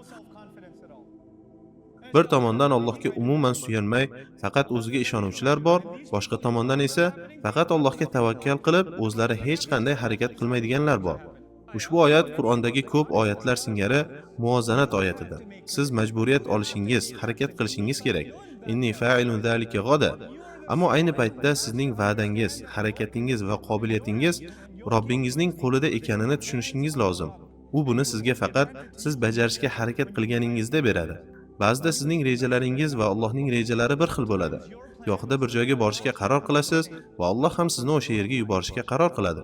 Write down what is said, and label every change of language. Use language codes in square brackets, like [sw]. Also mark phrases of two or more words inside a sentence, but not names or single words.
[uz] Bir tomondan Allohga umuman suyanmay, faqat o'ziga ishonuvchilar bor, boshqa tomondan esa faqat Allohga tavakkal qilib, o'zlari hech qanday harakat qilmaydiganlar bor. Ushbu oyat Qur'ondagi ko'p oyatlar singari muvozanat oyatidir. Siz majburiyat olishingiz, harakat qilishingiz kerak. [ar] إني فاعل ذلك غدا. [uz] Ammo ayni paytda sizning va'dangiz, harakatingiz va qobiliyatingiz Robbingizning qo'lida ekanini tushunishingiz lozim. U buni sizga faqat siz bajarishga harakat qilganingizda beradi. Ba'zida sizning rejalaringiz va Allohning rejalari bir xil bo'ladi. Yo'qda bir joyga borishga qaror qilasiz va Alloh ham sizni o'sha yerga yuborishga qaror qiladi.